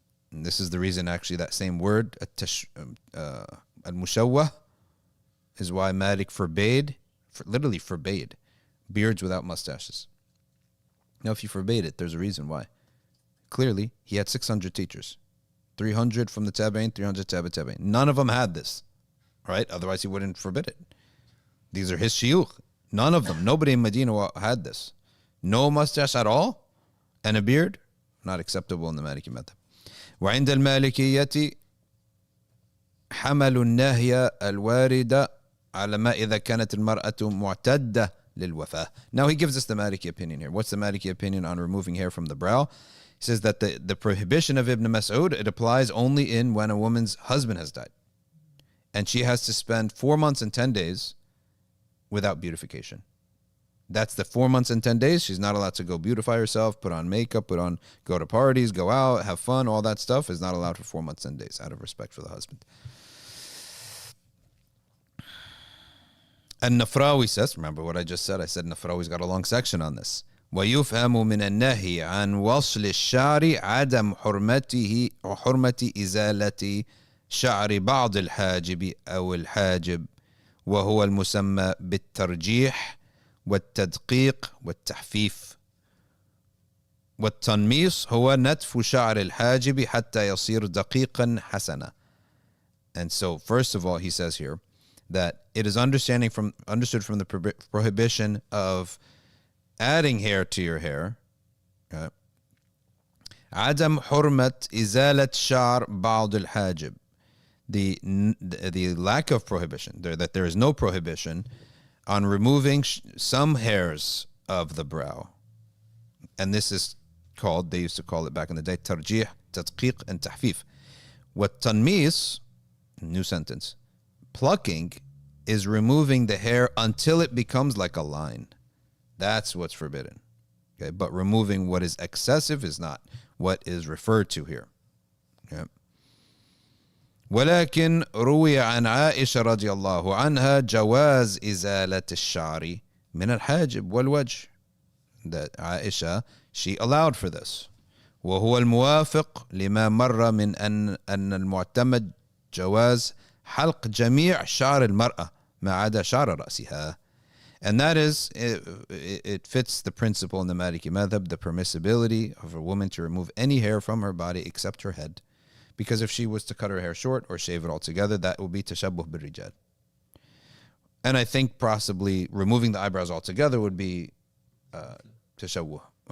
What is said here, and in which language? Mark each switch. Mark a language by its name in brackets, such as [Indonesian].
[English] And this is the reason actually that same word al-mushawwah is why Malik literally forbade beards without mustaches. Now if you forbade it, there's a reason why. clearly he had 600 teachers. 300 from the Tabi'in, 300 Tabi'in. None of them had this, right? Otherwise he wouldn't forbid it. These are his shuyukh. None of them. Nobody in Medina had this. No mustache at all and a beard, not acceptable in the Maliki madhab. [Arabic] وعند المالكية حمل النهي الواردة على ما إذا كانت المرأة معتدة للوفاة. [English] Now he gives us the Maliki opinion here. What's the Maliki opinion on removing hair from the brow? He says that the prohibition of Ibn Mas'ud, it applies only in when a woman's husband has died. And she has to spend 4 months and 10 days without beautification. That's the 4 months and 10 days. She's not allowed to go beautify herself, put on makeup, go to parties, go out, have fun, all that stuff is not allowed for 4 months and days out of respect for the husband. And Nafrawi says, remember what I just said? I said Nafrawi's got a long section on this. [Arabic] ويفهم من النهي عن وصل الشعر عدم حرمته وحرمة إزالة شعر بعض الحاجب أو الحاجب وهو المسمى بالترجيح والتدقيق والتحفيف والتنميص هو نتف شعر الحاجب حتى يصير دقيقا حسنا. [English] And so first of all he says here that it is understood from the prohibition of adding hair to your hair. [Arabic] عدم حرمة إزالة شعر بعض الحاجب. [English] The lack of prohibition, that there is no prohibition on removing some hairs of the brow. And this is called, they used to call it back in the day, tarjih, tadqiq, and tahfif. What tanmis, new sentence, plucking is removing the hair until it becomes like a line. That's what's forbidden. Okay, but removing what is excessive is not what is referred to here. Okay. [Arabic] ولكن روي عن عائشة رضي الله عنها جواز إزالة الشعر من الحاجب والوجه. [English] That Aisha, she allowed for this. [Arabic] وهو الموافق لما مر من أن المعتمد جواز حلق جميع شعر المرأة ما عدا شعر رأسها. [English] And that is, it fits the principle in the Maliki madhab, the permissibility of a woman to remove any hair from her body except her head. Because if she was to cut her hair short or shave it altogether, that would be tashabbuh bil-rijal. And I think possibly removing the eyebrows altogether would be tashabbuh.